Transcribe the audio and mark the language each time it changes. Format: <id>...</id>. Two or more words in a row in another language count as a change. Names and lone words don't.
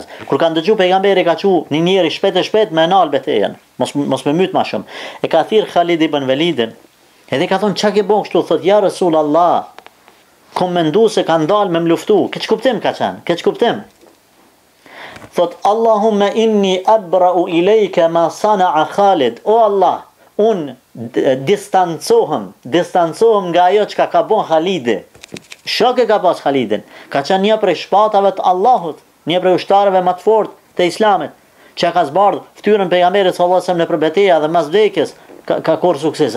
<sq>Kur kanë dëgjuar pejgamberi ka thu një njeri shpejt me nal betejën, mos me myt më shumë. E ka thirr Khalid ibn Walidin, edhe ka thonë çka ke bën kështu, thot ja Rasulullah, kom mendu se kanë dalë me më luftu. Keq kuptim ka qenë, keq kuptim.</sq> <ar>Thot اللهم إني أبرأ إليك ما صنع خالد.</ar> <sq>O Allah, unë distancohem nga ajo çka ka bën Khalidi. Shok e ka pas Khalidin. Ka qenë një prej shpatave të Allahut, një prej ushtarëve më të fortë të Islamit, që ka zbardh fytyrën pejgamberit</sq> <ar>صلى الله عليه وسلم</ar> <sq>në përbeteja dhe mas vdekjes ka korr suksese.</sq>